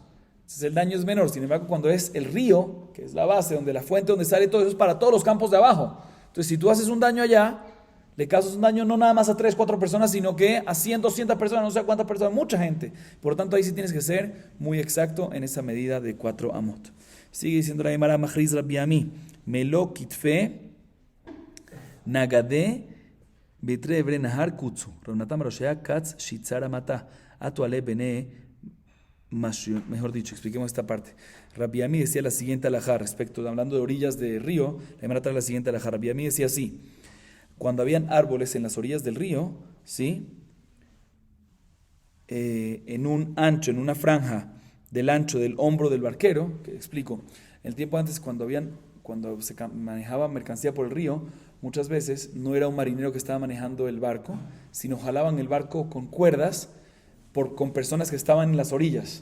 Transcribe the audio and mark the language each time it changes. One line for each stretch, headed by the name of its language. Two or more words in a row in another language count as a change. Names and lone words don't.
Spanish: Entonces el daño es menor. Sin embargo, cuando es el río, que es la base, donde la fuente, donde sale todo eso, es para todos los campos de abajo. Entonces, si tú haces un daño allá, le causas un daño no nada más a 3, 4 personas, sino que a 100, 200 personas, no sé cuántas personas, mucha gente. Por lo tanto, ahí sí tienes que ser muy exacto en esa medida de 4 amot. Sigue diciendo la Gemara, Majriz Rabbi Ami,
Aramaic: Melo kitfe nagade betre ebre nahar kutsu. Ravnatam Roshea katz shitzara mata. Atuale bene,
Spanish: mejor dicho, expliquemos esta parte. Rabbi Ami decía la siguiente alajá, hablando de orillas de río, la Gemara trae la siguiente alajá. Rabbi Ami decía así: cuando habían árboles en las orillas del río, ¿sí? En un ancho, en una franja del ancho del hombro del barquero, que explico, el tiempo antes cuando se manejaba mercancía por el río, muchas veces no era un marinero que estaba manejando el barco, sino jalaban el barco con cuerdas con personas que estaban en las orillas.